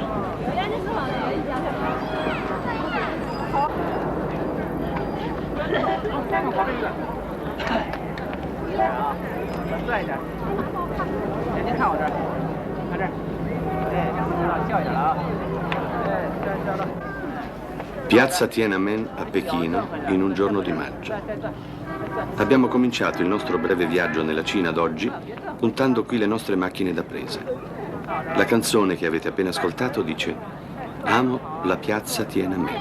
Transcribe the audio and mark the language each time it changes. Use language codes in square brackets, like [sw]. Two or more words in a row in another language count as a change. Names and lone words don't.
[zh] 好这个。啊，转一点。您看我这儿，看这儿。哎，笑一点了啊。哎，笑了。 [it] Piazza Tiananmen a Pechino in un giorno di maggio. Abbiamo cominciato il nostro breve viaggio nella Cina d'oggi puntando qui le nostre macchine da presa. La canzone che avete appena ascoltato dice "Amo la piazza Tiananmen".